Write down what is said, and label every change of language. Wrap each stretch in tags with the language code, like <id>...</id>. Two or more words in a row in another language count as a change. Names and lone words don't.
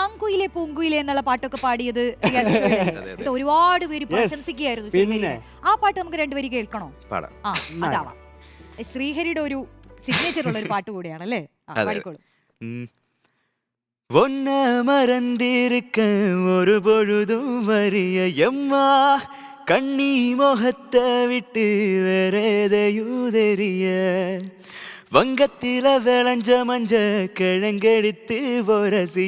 <ml>പൂങ്കുയിലെ പൂങ്കുയിലെ എന്നുള്ള പാട്ടൊക്കെ പാടിയത് ഇത് ഒരുപാട് പേര് പ്രശംസിക്കുകയായിരുന്നു ശ്രീഹരിയെ. ആ പാട്ട് നമുക്ക് രണ്ടുപേരും കേൾക്കണോ? ആ അതാവാം. ശ്രീഹരിയുടെ ഒരു സിഗ്നേച്ചർ ഉള്ള ഒരു പാട്ട് കൂടിയാണ് അല്ലേ? പാടിക്കോളൂ.</ml> <ta>ஒன்ன மறந்திருக்க ஒரு பொழுதும் வரிய எம்மா கண்ணி முகத்தை விட்டு வேற எதையும் தெரிய வங்கத்தில விளைஞ்ச மஞ்ச கிழங்கெடுத்து பொரசி</ta>